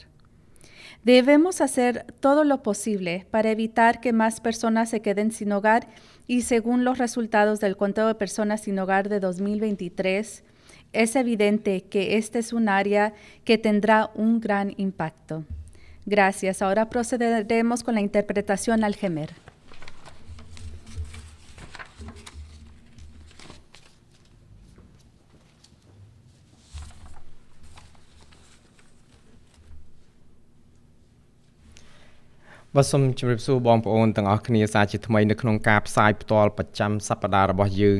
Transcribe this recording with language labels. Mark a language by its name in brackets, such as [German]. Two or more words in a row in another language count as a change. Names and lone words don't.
[Spanish] Debemos hacer todo lo posible para evitar que más personas se queden sin hogar y según los resultados del conteo de personas sin hogar de 2023, es evidente que este es un área que tendrá un gran impacto. Gracias. Ahora procederemos con la interpretación al gemer. [Khmer] បាទសូមជម្រាបសួរបងប្អូនទាំងអស់គ្នាសាជាថ្មីនៅក្នុងការផ្សាយផ្ទាល់ប្រចាំសប្តាហ៍របស់យើង